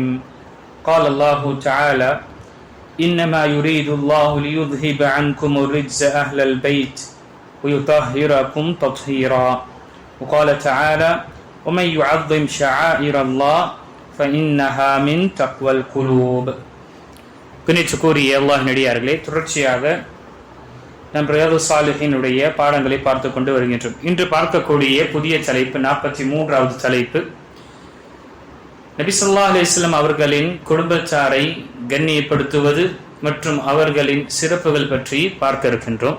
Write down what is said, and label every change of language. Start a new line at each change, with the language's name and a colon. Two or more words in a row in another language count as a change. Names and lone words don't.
Arabic: قال الله تعالى: إنما يريد الله ليذهب عنكم الرجس أهل البيت ويطهركم تطهيرا. وقال تعالى: ومن يعظم شعائر الله فإنها من تقوى القلوب.
Tamil: கணிச்சுக்கூறிய அல்லாஹ் நடிகார்களே, தொடர்ச்சியாக நம் ரியாது சாலிஹினுடைய பாடங்களை பார்த்து கொண்டு வருகின்றோம். இன்று பார்க்கக்கூடிய புதிய தலைப்பு 43வது தலைப்பு, நபி
Arabic: صلى الله عليه وسلم
Tamil: அவர்களின் குடும்பத்தாரை கண்ணியப்படுத்துவது மற்றும் அவர்களின் சிறப்புகள் பற்றி பார்க்க இருக்கின்றோம்.